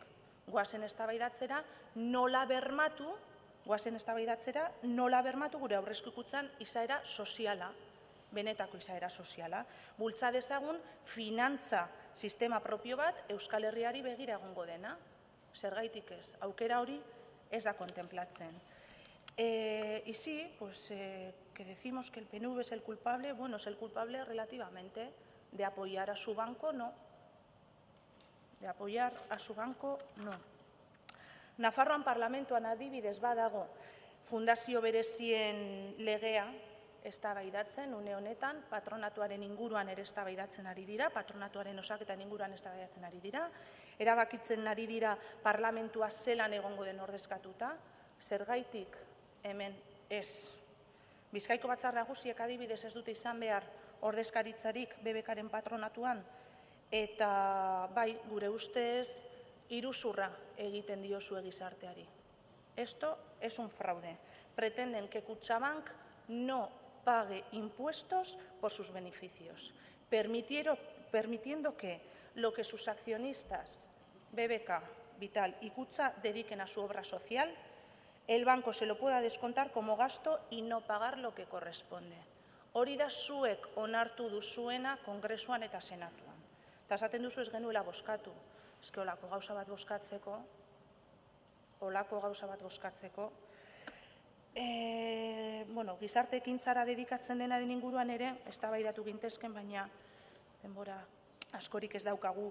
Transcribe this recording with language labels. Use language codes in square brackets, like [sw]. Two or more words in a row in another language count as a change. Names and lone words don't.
[eu] Goazen eztabaidatzera nola bermatu gure aurrezki kutxan izaera soziala, benetako izaera soziala. Bultza dezagun finantza sistema propio bat Euskal Herriari begira egongo dena. Zergaitik ez? Aukera hori ez da kontemplatzen. [es] Y sí, pues que decimos que el PNV es el culpable, bueno, es el culpable relativamente. De apoyar a su banco, no. De apoyar a su banco, no. [eu] Nafarroan parlamentuan adibidez badago fundazio berezien legea eztabaidatzen une honetan, patronatuaren inguruan ere eztabaidatzen ari dira, patronatuaren osaketan inguruan eztabaidatzen ari dira, erabakitzen ari dira parlamentua zelan egongo den ordezkatuta, zergaitik hemen ez. Bizkaiko Batzar Nagusiek adibidez ez dute izan behar ordezkaritzarik BBK-ren patronatuan, eta bai, gure ustez, iruzurra egiten diozue gizarteari. [es] Esto es un fraude. Pretenden que Kutxabank no pague impuestos por sus beneficios, permitiendo que lo que sus accionistas, BBK, Vital y Kutxa, dediquen a su obra social, el banco se lo pueda descontar como gasto y no pagar lo que corresponde. [eu] Hori da zuek onartu duzuena Kongresuan eta Senatuan. Eta esaten duzu ez genuela bozkatu. Ez que olako gauza bat bozkatzeko, gizarte ekintzara dedikatzen denaren inguruan ere, eztabaidatu gintezken, baina denbora askorik ez daukagu.